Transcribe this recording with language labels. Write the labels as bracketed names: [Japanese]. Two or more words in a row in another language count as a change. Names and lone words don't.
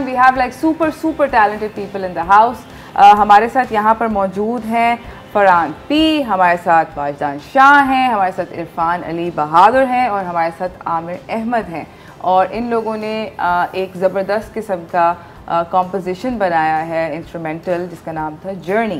[English] We have like super talented people in the house. [Hindi] हमारे साथ यहाँ पर मौजूद हैं फरहान पी, हमारे साथ वाजदान शाह हैं, हमारे साथ इरफान अली बहादुर हैं और हमारे साथ आमिर अहमद हैं। और इन लोगों ने एक ज़बरदस्त किस्म का कॉम्पोजिशन बनाया है इंस्ट्रूमेंटल जिसका नाम था जर्नी।